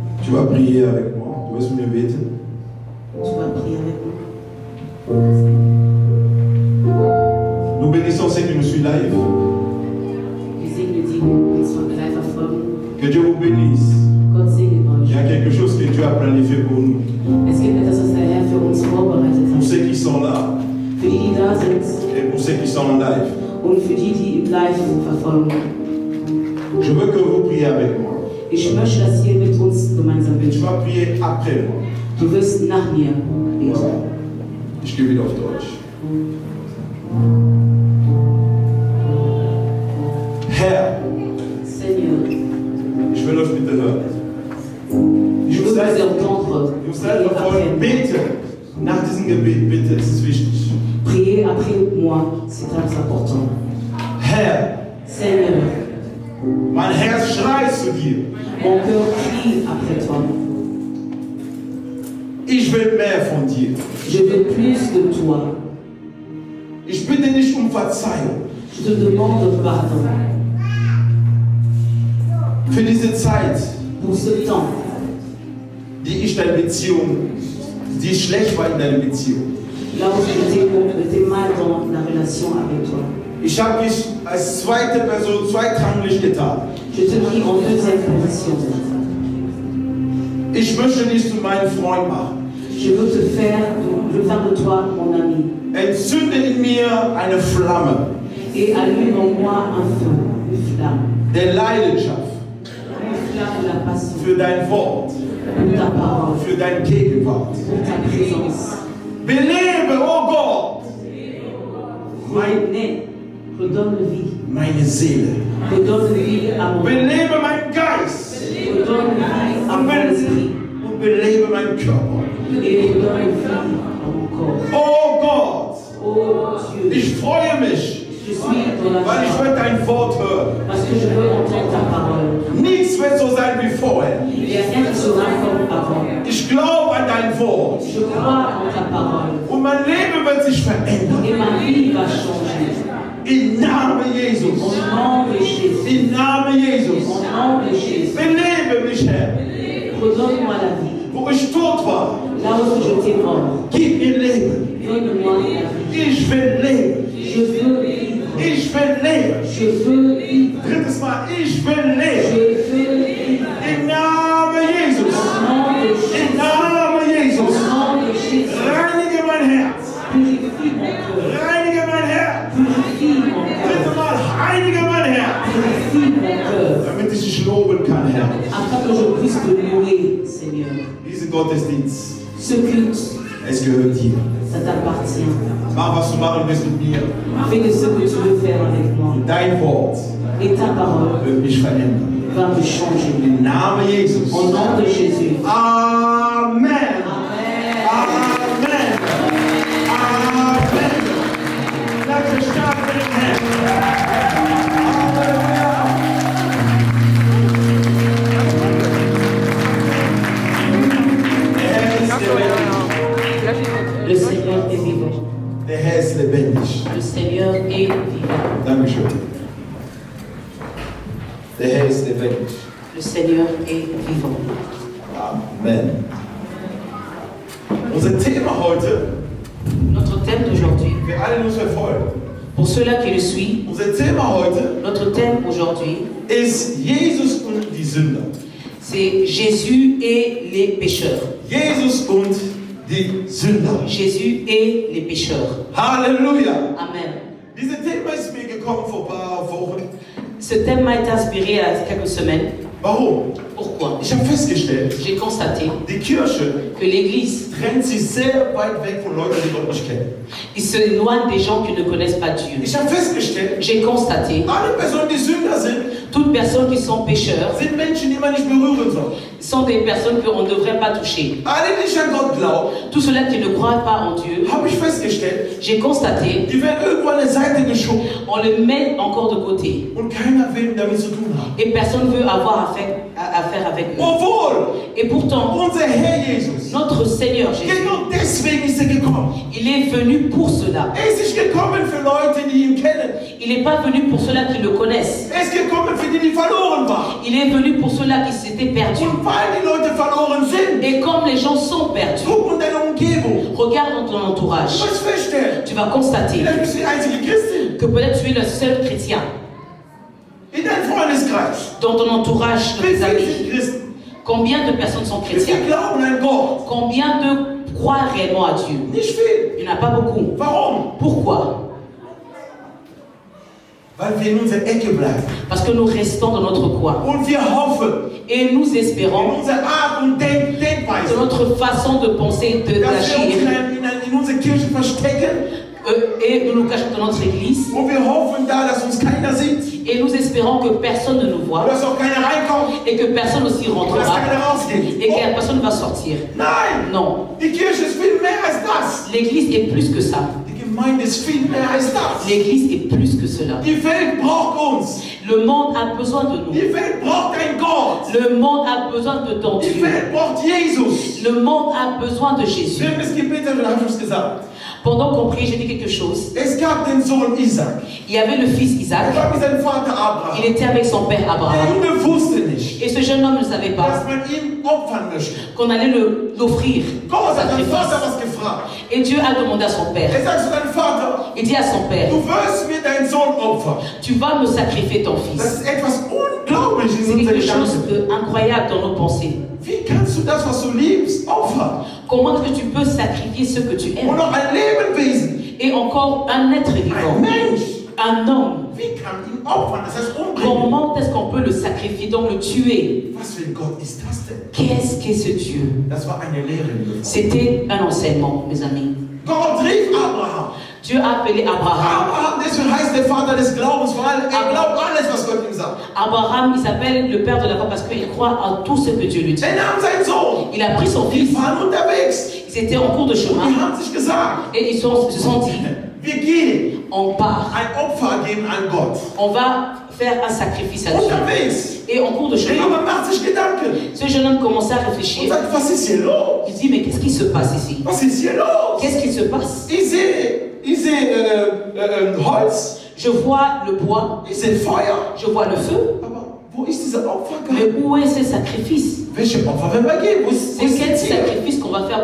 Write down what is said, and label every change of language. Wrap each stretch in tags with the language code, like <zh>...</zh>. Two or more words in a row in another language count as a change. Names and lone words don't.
<fr>Tu vas prier avec moi.</fr> <de>Du wirst mit mir beten.</de> <fr>Tu vas prier avec moi. Nous bénissons ceux qui nous suivent live.</fr> <de>Wir segnen die, die uns live verfolgen.</de> <fr>Que Dieu vous bénisse.</fr> <de>Gott segne</de> <fr>Il</fr> <de>euch.</de> <fr>y a quelque chose que Dieu a planifié pour nous.</fr> <de>Es gibt etwas, was der Herr für uns vorbereitet</de> <fr>Pour</fr> <de>hat.</de> <fr>ceux qui sont là</fr> <de>Für die, die da sind</de> <fr>et pour ceux qui sont en live.</fr> <de>und für die, die im Live verfolgen.</de> <fr>Je veux que vous priez avec moi.</fr> <de>Ich möchte, dass ihr mit uns gemeinsam</de> <fr>Et tu</fr> <de>betet.</de> <fr>vas prier après moi.</fr> <de>Du wirst nach mir beten. Ich gehe wieder auf Deutsch. Herr,</de> <fr>Seigneur,</fr> <de>ich will euch bitte hören.</de> <fr>je veux vous entendre.</fr> <de>Ihr seid davon, bete nach diesem Gebet, bitte, es ist wichtig.</de> <fr>Priez après moi, c'est très important.</fr> <de>Herr,</de> <fr>Seigneur,</fr> <de>mein Herz schreit zu dir.</de> <fr>mon cœur crie après toi.</fr> <de>Ich will mehr von dir.</de> <fr>Je veux plus de toi.</fr> <de>Ich bitte nicht um Verzeihung</de> <fr>Je te demande pardon</fr> <de>für diese Zeit,</de> <fr>pour ce temps</fr> <de>die schlecht war in deiner Beziehung.</de> <fr>là où j'étais mal dans la relation avec toi.</fr> <de>Ich habe dich als zweite Person zweitrangig getan.</de> <fr>Je te dis en deuxième position.</fr> <de>Ich möchte dich zu meinem Freund machen.</de> <fr>Je veux faire de toi mon ami.</fr> <de>Entzünde in mir eine Flamme</de> <fr>Et allume en moi un feu, une flamme.</fr> <de>der Leidenschaft</de> <fr>Une flamme de la passion.</fr> <de>für dein Wort,</de> <fr>Pour ta parole.</fr> <de>für deine Gegenwart.</de> <fr>Pour ta présence.</fr> <de>Belebe, oh Gott,</de> <fr>Redonne vie.</fr> <de>meine Seele.</de> <fr>Redonne vie à mon</fr> <de>Belebe meinen Geist</de> <fr>Redonne vie à mon esprit.</fr> <de>und belebe meinen Körper.</de> <fr>Et redonne vie à mon corps.</fr> <de>Oh Gott,</de> <fr>Oh Dieu,</fr> <de>ich freue mich,</de> <fr>je suis dans la</fr> <de>weil ich</de> <fr>joie</fr> <de>will dein Wort hören.</de> <fr>parce que je veux entendre ta parole.</fr> <de>Nichts wird so sein wie vorher.</de> <fr>Il n'y a rien qui sera comme avant.</fr> <de>Ich glaube an dein Wort</de> <fr>Je crois en ta parole.</fr> <de>und mein Leben wird sich verändern.</de> <fr>Et ma vie va changer.</fr> <de>Im Namen</de> <fr>Au</fr> <de>Jesus.</de> <fr>nom de Jésus.</fr> <de>Im Namen</de> <fr>Au</fr> <de>Jesus.</de> <fr>nom de Jésus.</fr> <de>Belebe mich, Herr.</de> <fr>Redonne-moi la vie.</fr> <de>Wo ich tot war,</de> <fr>Là où j'étais mort.</fr> <de>gib mir Leben.</de> <fr>Donne-moi la vie.</fr> <de>Ich will leben.</de> <fr>Je veux vivre.</fr> <de>Ich will leben.</de> <fr>Je veux vivre.</fr> <de>Drittes Mal, ich will</de> <fr>Je</fr> <de>leben.</de> <fr>veux vivre.</fr> <de>Im Namen Jesus.</de> <fr>Au nom de</fr> <de>Im</de> <fr>Jésus.</fr> <de>Namen</de> <fr>Au</fr> <de>Jesus.</de> <fr>nom de Jésus.</fr> <de>Reinige mein Herz.</de> <fr>Purifie mon cœur.</fr> <de>Reinige mein Herz.</de> <fr>Purifie mon cœur.</fr> <de>Drittes Mal, heilige mein Herz.</de> <fr>Purifie mon cœur.</fr> <de>Damit ich dich loben kann, Herr.</de> <fr>Afin que je puisse te louer, Seigneur.</fr> <de>Diesen Gottesdienst,</de> <fr>Ce culte,</fr> <de>es gehört dir.</de> <fr>ça t'appartient.</fr> <de>Mach, was du machen willst mit mir.</de> <fr>Fais de ce que tu veux faire avec moi.</fr> <de>Dein Wort</de> <fr>Et ta parole</fr> <de>wird mich verändern.</de> <fr>va me changer.</fr> <de>Im Namen Jesus.</de> <fr>Au nom de Jésus. Amen. Amen. Amen. Amen.</fr> <de>Lass uns starten mit dem Herrn.</de> <fr>Le Seigneur est vivant.</fr> <de>Der Herr ist lebendig.</de> <fr>Le Seigneur est vivant.</fr> <de>Dankeschön. Der Herr ist lebendig.</de> <fr>Le Seigneur est vivant.</fr> <de>Amen. Unser Thema heute,</de> <fr>Notre thème d'aujourd'hui,</fr> <de>für alle, die uns verfolgen,</de> <fr>pour ceux-là qui le suivent,</fr> <de>unser Thema heute</de> <fr>notre thème aujourd'hui,</fr> <de>ist Jesus und die Sünder.</de> <fr>c'est Jésus et les pécheurs.</fr> <de>Jesus und die Sünder.</de> <fr>Jésus et les pécheurs.</fr> <de>Halleluja. Amen. Dieses Thema ist mir gekommen vor ein paar Wochen.</de> <fr>Ce thème m'a été inspiré il y a quelques semaines.</fr> <de>Warum?</de> <fr>Pourquoi?</fr> <de>Ich habe festgestellt,</de> <fr>J'ai constaté</fr> <de>die Kirche</de> <fr>que l'Église,</fr> <de>trennt sich sehr weit weg von Leuten, die Gott nicht kennen.</de> <fr>il se éloigne des gens qui ne connaissent pas Dieu.</fr> <de>Ich habe festgestellt,</de> <fr>J'ai constaté,</fr> <de>alle Personen, die Sünder sind,</de> <fr>toutes personnes qui sont pécheurs</fr> <de>sind Menschen, die man nicht berühren soll.</de> <fr>sont des personnes qu'on ne devrait pas toucher.</fr> <de>Alle, die nicht an Gott glauben,</de> <fr>Tous ceux-là qui ne croient pas en Dieu,</fr> <de>habe ich festgestellt,</de> <fr>j'ai constaté,</fr> <de>die werden irgendwo an der Seite geschoben</de> <fr>on le met encore de côté.</fr> <de>und keiner will damit zu tun haben.</de> <fr>Et personne ne veut avoir affaire avec eux.</fr> <de>Obwohl</de> <fr>Et pourtant,</fr> <de>unser Herr Jesus,</de> <fr>notre Seigneur Jésus,</fr> <de>genau deswegen ist er gekommen.</de> <fr>il est venu pour cela.</fr> <de>Er ist nicht gekommen für Leute, die ihn kennen.</de> <fr>Il n'est pas venu pour ceux-là qui le connaissent.</fr> <de>Er ist gekommen für die, die verloren waren.</de> <fr>Il est venu pour ceux-là qui s'étaient perdus.</fr> <de>Und weil die Leute verloren sind.</de> <fr>Et comme les gens sont perdus,</fr> <de>Guck in deiner Umgebung.</de> <fr>regarde dans ton entourage.</fr> <de>Du wirst feststellen,</de> <fr>Tu vas constater</fr> <de>vielleicht bist du die einzige Christin.</de> <fr>que peut-être tu es le seul chrétien</fr> <de>In deinem Freundeskreis.</de> <fr>dans ton entourage de</fr> <de>Wie</de> <fr>tes</fr> <de>viele</de> <fr>amis.</fr> <de>sind Christen?</de> <fr>Combien de personnes sont</fr> <de>Wie viele</de> <fr>chrétiennes?</fr> <de>glauben an Gott?</de> <fr>Combien de croient réellement à Dieu?</fr> <de>Nicht viel.</de> <fr>Il n'y en a pas beaucoup.</fr> <de>Warum?</de> <fr>Pourquoi?</fr> <de>Weil wir in unserer Ecke bleiben.</de> <fr>Parce que nous restons dans notre coin.</fr> <de>Und wir hoffen,</de> <fr>Et nous</fr> <de>in</de> <fr>espérons</fr> <de>unserer Art und</de> <fr>de</fr> <de>Denkweise,</de> <fr>notre façon de penser,</fr> <de>dass wir uns</de> <fr>d'agir,</fr> <de>in unserer Kirche verstecken.</de> <fr>et nous nous cachons dans notre église.</fr> <de>Und wir hoffen da, dass uns keiner sieht.</de> <fr>Et nous espérons que personne ne nous voit</fr> <de>Dass auch keiner reinkommt.</de> <fr>et que personne aussi</fr> <de>Und dass</de> <fr>rentrera</fr> <de>keiner rausgeht.</de> <fr>et que personne ne va sortir.</fr> <de>Nein!</de> <fr>Non,</fr> <de>Die Kirche ist viel mehr als das.</de> <fr>l'église est plus que ça.</fr> <de>Die Gemeinde ist viel mehr als das.</de> <fr>L'église est plus que cela.</fr> <de>Die Welt braucht uns.</de> <fr>Le monde a besoin de nous.</fr> <de>Die Welt braucht ein Gott.</de> <fr>Le monde a besoin de ton</fr> <de>Die</de> <fr>Dieu.</fr> <de>Welt braucht Jesus.</de> <fr>Le monde a besoin de Jésus.</fr> <de>Wir haben es gebetet und haben es gesagt.</de> <fr>Pendant qu'on prie, j'ai dit quelque chose.</fr> <de>Es gab den Sohn Isaac.</de> <fr>Il y avait le fils Isaac.</fr> <de>Er war mit seinem Vater Abraham.</de> <fr>Il était avec son père Der Abraham.</fr> <de>Junge wusste nicht,</de> <fr>Et ce jeune homme ne savait pas</fr> <de>dass man ihn opfern möchte.</de> <fr>qu'on allait l'offrir.</fr> <de>Gott hat seinen Vater</de> <fr>Sacrifice.</fr> <de>was gefragt.</de> <fr>Et Dieu a demandé à son père.</fr> <de>Er sagt zu deinem Vater,</de> <fr>Il dit à son père,</fr> <de>du wirst mir deinen Sohn opfern.</de> <fr>tu vas me sacrifier ton</fr> <de>Das</de> <fr>fils.</fr> <de>ist etwas unglaublich in</de> <fr>C'est</fr> <de>unseren</de> <fr>quelque chose</fr> <de>Gedanken.</de> <fr>d'incroyable dans nos pensées.</fr> <de>Wie kannst du das, was du liebst, opfern?</de> <fr>Comment est-ce que tu peux sacrifier ce que tu</fr> <de>Und</de> <fr>aimes?</fr> <de>noch ein Lebewesen,</de> <fr>Et encore un être</fr> <de>ein</de> <fr>vivant,</fr> <de>Mensch,</de> <fr>un homme.</fr> <de>wie kann ihn opfern? Das heißt umbringen.</de> <fr>Comment est-ce qu'on peut le sacrifier, donc le tuer?</fr> <de>Was für ein Gott ist das denn?</de> <fr>Qu'est-ce qu'est ce Dieu?</fr> <de>Das war eine Lehre, liebe Freunde.</de> <fr>C'était un enseignement, mes amis.</fr> <de>Gott rief Abraham.</de> <fr>Dieu a appelé Abraham.</fr> <de>Abraham, deswegen heißt der Vater des Glaubens, weil er glaubt alles, was Gott ihm sagt.</de> <fr>Abraham, il s'appelle le père de la foi parce qu'il croit en tout ce que Dieu lui dit.</fr> <de>Er nahm seinen Sohn.</de> <fr>Il a pris son</fr> <de>Die</de> <fr>fils,</fr> <de>waren unterwegs.</de> <fr>ils étaient en cours de</fr> <de>Und</de> <fr>chemin</fr> <de>die haben sich gesagt,</de> <fr>et se sont dit,</fr> <de>wir gehen</de> <fr>on part,</fr> <de>ein Opfer geben an Gott.</de> <fr>on va faire un sacrifice à Dieu.</fr> <de>Unterwegs.</de> <fr>Et en cours de</fr> <de>Der</de> <fr>chemin,</fr> <de>Junge macht sich Gedanken</de> <fr>ce jeune homme commençait à</fr> <de>und</de> <fr>réfléchir.</fr> <de>sagt, was ist hier los?</de> <fr>Il dit, mais qu'est-ce qui se passe ici?</fr> <de>Was ist hier los?</de> <fr>Qu'est-ce qui se passe?</fr> <de>Ich sehe Holz,</de> <fr>Je vois le bois,</fr> <de>ich sehe Feuer.</de> <fr>je vois le feu,</fr> <de>Aber wo ist dieser Opfergabe?</de> <fr>mais où est ce sacrifice?</fr> <de>Welche Opfer werden wir geben? Wo ist</de> <fr>C'est quel</fr> <de>das Tier?</de> <fr>sacrifice qu'on va faire?</fr>